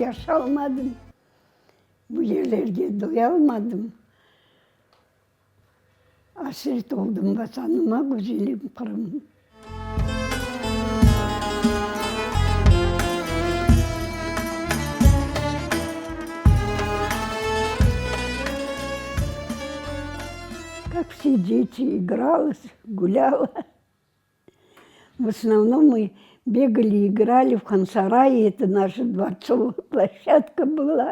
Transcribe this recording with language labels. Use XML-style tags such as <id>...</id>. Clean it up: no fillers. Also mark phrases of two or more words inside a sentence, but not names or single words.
<crh>almadım. Bu yerlerde doyalmadım. Hasret oldum vatanıma, güzelim Kırım.</crh> <ru>Как все дети, играла, гуляла. В основном мы бегали, играли в Хан-Сарае, это наша дворцовая площадка была.</ru>